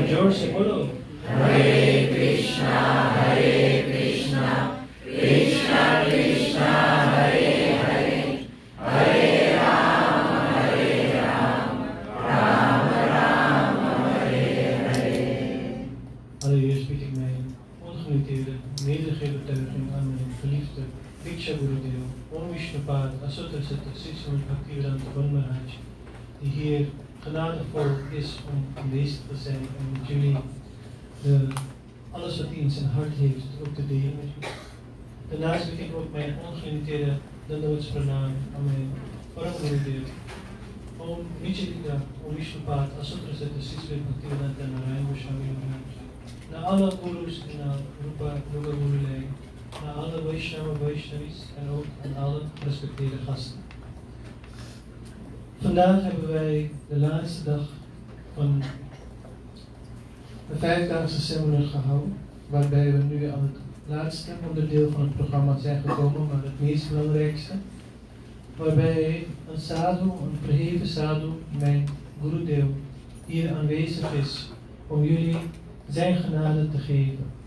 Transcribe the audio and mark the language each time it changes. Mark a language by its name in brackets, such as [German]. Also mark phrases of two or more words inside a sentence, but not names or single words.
[Hindi] जोर से बोलो हरे कृष्णा कृष्णा कृष्णा हरे हरे हरे राम राम हरे हरे। [Dutch] Allereerst bied ik mijn ongelimiteerde medegebetuiging aan mijn geliefde Diksha Gurudeo, Om Vishnupad, Asutra Siddha, Sri Bhaktivedanta Swami Maharaj, die hier genadevol is om aanwezig te zijn en met jullie alles wat hij in zijn hart heeft ook te delen met jullie. Daarnaast bied ik ook mijn ongelimiteerde Dandavats-pranam aan mijn Param Gurudeo, Om Vichadika, Om Vishnupad, Asutra Siddha, Sri Bhaktivedanta Swami Maharaj, naar alle gurus en naar Rupa Gurulei, naar alle Vaishnavis en ook aan alle gerespecteerde gasten. Vandaag hebben wij de laatste dag van de 5-daagse seminar gehouden, waarbij we nu aan het laatste onderdeel van het programma zijn gekomen, maar het meest belangrijkste, waarbij een sadhu, een verheven sadhu, mijn Gurudeo, hier aanwezig is om jullie zijn genade te geven.